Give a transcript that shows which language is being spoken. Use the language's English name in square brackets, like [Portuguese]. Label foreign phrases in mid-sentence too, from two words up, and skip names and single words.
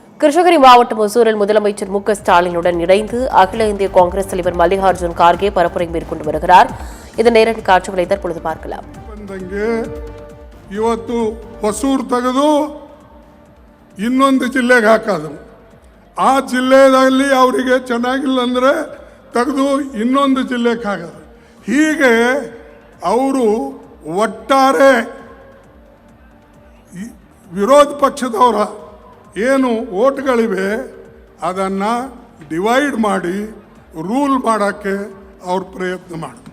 [Tamil] கிருஷ்ணகிரி மாவட்டம் ஒசூரில் முதலமைச்சர் மு.க. ஸ்டாலினுடன் இணைந்து அகில இந்திய காங்கிரஸ் தலைவர் மல்லிகார்ஜுன் கார்கே பரப்புரை மேற்கொண்டு வருகிறார். இதன் நேரடி காட்சிகளை தற்பொழுது பார்க்கலாம். [Kannada] ಇವತ್ತು ಹೊಸೂರು ತೆಗೆದು ಇನ್ನೊಂದು ಜಿಲ್ಲೆಗೆ ಹಾಕೋದು, ಆ ಜಿಲ್ಲೆಯಲ್ಲಿ ಅವರಿಗೆ ಚೆನ್ನಾಗಿಲ್ಲ ಅಂದರೆ ತೆಗೆದು ಇನ್ನೊಂದು ಜಿಲ್ಲೆಗೆ ಹಾಕೋದು. ಹೀಗೆ ಅವರು ಒಟ್ಟಾರೆ ವಿರೋಧ ಪಕ್ಷದವರ ಏನು ಓಟ್ಗಳಿವೆ ಅದನ್ನು ಡಿವೈಡ್ ಮಾಡಿ ರೂಲ್ ಮಾಡೋಕ್ಕೆ ಅವ್ರು ಪ್ರಯತ್ನ ಮಾಡಿದ್ರು.